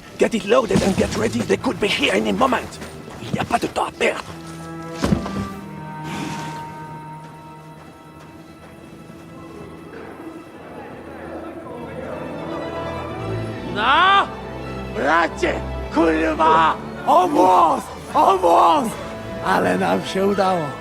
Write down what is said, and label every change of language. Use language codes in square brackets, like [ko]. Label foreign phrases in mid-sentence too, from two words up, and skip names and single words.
[en] Get it loaded and get ready. They could be here any moment. [fr] Il n'y a pas de temps à perdre. [pl] No! Bracie! Kurwa! O włos! O włos! Ale nam się udało.